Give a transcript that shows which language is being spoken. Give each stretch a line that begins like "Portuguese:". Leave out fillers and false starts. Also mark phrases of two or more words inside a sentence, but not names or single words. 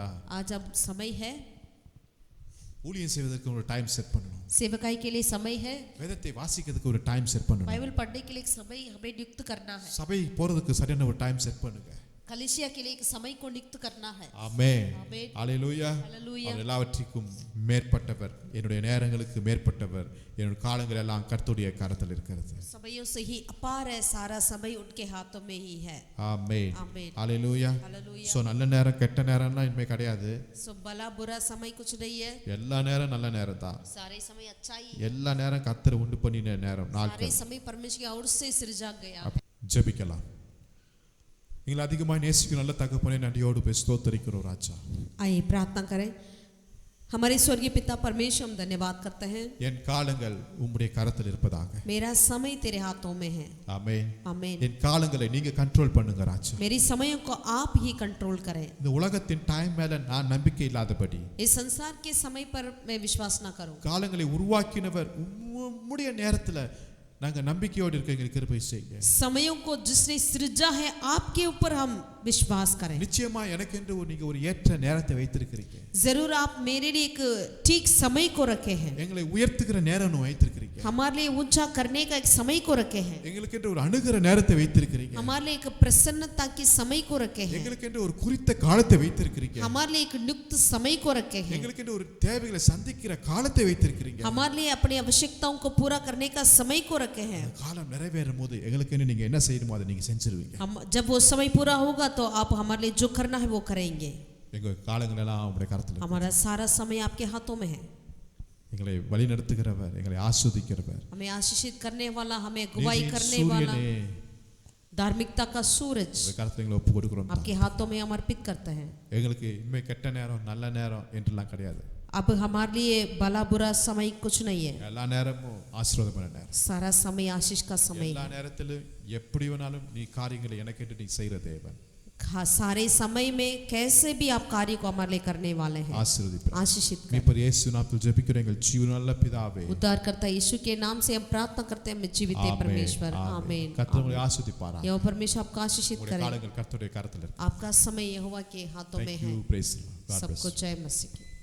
Hindi: आज अब समय है,
Tamil: ஊழியம் செய்வதற்கு ஒரு
English: time set
Tamil: பண்ணணும்.
Hindi: सेवकाई के लिए समय है,
Tamil: வேதத்தை வாசிக்கிறதுக்கு ஒரு
English: time set
Tamil: பண்ணணும்.
Hindi: बाइबल पढ़ने के लिए एक समय हमें नियुक्त करना है.
Tamil: சபை போறதுக்கு சரியான ஒரு
English: time set
Tamil: பண்ணுங்க.
Hindi: कलीसिया के लिए एक समय को नियुक्त करना है.
Tamil: ஆமென், ஆமென். ஹalleluya.
Hindi: हालेलुया.
Tamil: அவர் எல்லாவற்றிற்கும் மேற்பட்டவர், என்னுடைய நேரங்களுக்கு மேற்பட்டவர், என்னுடைய காலங்கள் எல்லாம் கர்த்தருடைய கரத்தில் இருக்கிறது.
Hindi: समयों से ही अपार है, सारा समय उनके हाथों में ही है.
Tamil: ஆமென், ஆமென். ஹalleluya.
Hindi: हालेलुया.
Tamil: சோ நல்ல நேரம் கெட்ட நேரம்னா இனிமே கிடையாது.
Hindi: सो भला बुरा समय कुछ नहीं है,
Tamil: எல்லா நேரம் நல்ல நேரம் தான்.
Hindi: सारे समय अच्छा ही है.
Tamil: எல்லா நேரம் கர்த்தர் உண்டு பண்ணின நேரம்
Hindi: सारे
Tamil: நாட்கள்.
Hindi: समय परमेश्वर की ओर से सृजा गया.
Tamil: ஜெபிக்கலாம். எங்களை அதிகமாக நேசிக்கும் நல்ல தகப்பனே, நன்றியோடு போய் ஸ்தோத்தரிக்கிறோம் ராஜா.
Hindi: आइए प्रार्थना करें. हमारे स्वर्गीय पिता परमेश्वर, हम धन्यवाद करते हैं.
Tamil: என் காலங்கள் உம்முடைய கரத்தில் இருப்பதாக.
Hindi: मेरा समय तेरे हाथों में है.
Tamil: ஆமென்.
Hindi: आमीन.
Tamil: என் காலங்களை நீங்க கண்ட்ரோல் பண்ணுங்க ராஜா.
Hindi: मेरी समयों को आप ही कंट्रोल करें.
Tamil: இந்த உலகத்தின் டைம் மேல நான் நம்பிக்கை இல்லாதபடி
Hindi: इस संसार के समय पर मैं विश्वास ना करूं.
Tamil: காலங்களை உருவாக்கினவர் உம்முடைய நேரத்துல நாங்க நம்பிக்கையோடு இருக்க எங்களுக்கு கிருபை செய்யுங்க.
Hindi: समयों को जिसने सृजा है आपके ऊपर हम विश्वास करें.
Tamil: நிச்சயமா எனக்கென்று நீங்க ஒரு ஏற்ற நேரத்தை வைத்திருக்கிறீங்க.
Hindi: जरूर आप मेरे लिए एक ठीक समय को रखे हैं.
Tamil: எங்களை உயர்த்துகிற நேரம் வைத்திருக்கிறீங்க.
Hindi: हमारे लिए ऊंचा करने का एक समय को रखे हैं.
Tamil: எங்களுக்கென்று ஒரு அணுகிற நேரத்தை வைத்திருக்கிறீங்க.
Hindi: हमारे लिए एक प्रसन्नता के समय को रखे हैं.
Tamil: எங்களுக்கென்று ஒரு குறித்த காலத்தை வைத்திருக்கிறீங்க.
Hindi: हमारे लिए एक नियुक्त समय को रखे हैं.
Tamil: எங்களுக்கென்று ஒரு தேவைகளை சந்திக்கிற காலத்தை வைத்திருக்கிறீங்க.
Hindi: हमारे लिए अपनी आवश्यकताओं को पूरा करने का समय को रखे हैं.
Tamil: காலம் நிறைவேறும் போது எங்களுக்கென்று நீங்க என்ன செய்யணுமோ அதை நீங்க செஞ்சிருவீங்க.
Hindi: हम जब वो समय पूरा होगा तो आप हमारे लिए जो करना है वो करेंगे.
Tamil: எங்க காலங்கள் எல்லாம் உங்களுடைய கரத்தில் இருக்கு.
Hindi: हमारा सारा समय आपके हाथों में है।
Tamil: எங்களை வழி நடத்துகிறவர், எங்களை ஆஸ்வதிக்கிறவர்,
Hindi: हमें आशीषित करने वाला, हमें अगुवाई करने वाला, धार्मिकता का सूरज
Tamil: உங்களுடைய கரத்தில் எங்களை ஒப்பு கொடுக்கிறோம்.
Hindi: आपके हाथों में समर्पित करते हैं।
Tamil: எங்களுக்கு இனிமே கெட்ட நேரம் நல்ல நேரம் என்றெல்லாம் கிடையாது.
Hindi: अब हमारे लिए भला बुरा समय कुछ नहीं है।
Tamil: எல்லா நேரமும் ஆசீர்வாதமான நேரம்.
Hindi: सारा समय आशीष का समय
Tamil: எல்லா
Hindi: है।
Tamil: நேரத்திலும் எப்படி வேணாலும் நீ காரியங்களை எனக்கேட்டு நீ செய்கிற தேவன்.
Hindi: सारे समय में कैसे भी आप कार्य को हमारे लिए करने वाले हैं।
Tamil: ஆசீர்வதிப்பார்.
Hindi: आशीषित
Tamil: மீ पर இயேசு நாமத்தில் ஜெபிக்கிறோம் எங்கள் ஜீவனுள்ள பிதாவே.
Hindi: उद्धारकर्ता यीशु के नाम से हम प्रार्थना करते हैं, जीवित परमेश्वर। आमीन।
Tamil: கர்த்தர் உங்களை ஆசீர்வதிப்பாரா.
Hindi: यहोवा परमेश्वर आपको आशीषित करे।
Tamil: காலங்கள் கர்த்தருடைய கரத்தில் இருக்கு.
Hindi: आपका समय यहोवा के हाथों में है।
English: Thank you, praise the Lord. God bless
Hindi: सबको
English: you.
Hindi: जय मसीह की।